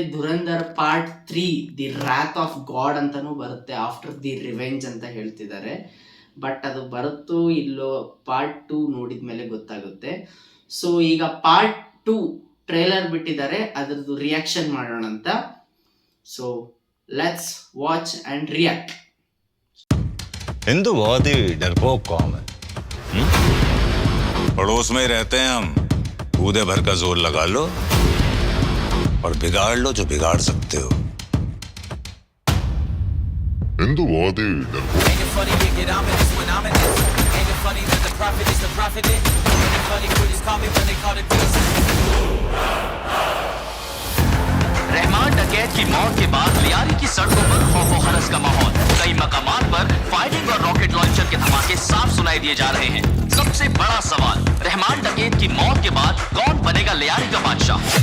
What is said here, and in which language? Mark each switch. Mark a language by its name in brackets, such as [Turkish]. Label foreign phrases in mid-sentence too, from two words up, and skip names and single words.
[Kannada] ಧುರಂಧರ್ ಪಾರ್ಟ್ 3 ದಿ ರಾತ್ ಆಫ್ ಗಾಡ್ ಅಂತಲೂ ಬರುತ್ತೆ, ಆಫ್ಟರ್ ದಿ ರಿವೆಂಜ್ ಅಂತ ಹೇಳ್ತಿದ್ದಾರೆ. ಬಟ್ ಅದು ಬರುತ್ತೋ ಇಲ್ಲೋ ಪಾರ್ಟ್ 2 ನೋಡಿದ ಮೇಲೆ ಗೊತ್ತಾಗುತ್ತೆ. ಸೊ ಈಗ [English] part 2 trailer [Kannada] ಬಿಟ್ಟಿದ್ದಾರೆ, ಅದರದ್ದು ರಿಯಾಕ್ಷನ್ ಮಾಡೋಣ ಅಂತ. [English] so let's watch and react. [Hindi] हिंदू बहुत ही डरपोक कौम है। पड़ोस में रहते हैं हम, कूदे भर का जोर लगा लो और बिगाड़ लो जो बिगाड़ सकते हो। हिंदू बहुत ही रहमान डकैत की मौत के बाद लियारी की सड़कों पर खौफ और हरस का माहौल। कई मकामात पर फायरिंग और रॉकेट लॉन्चर के धमाके साफ सुनाई दिए जा रहे हैं। सबसे बड़ा सवाल, रहमान डकैत की मौत के बाद कौन बनेगा लियारी का बादशाह?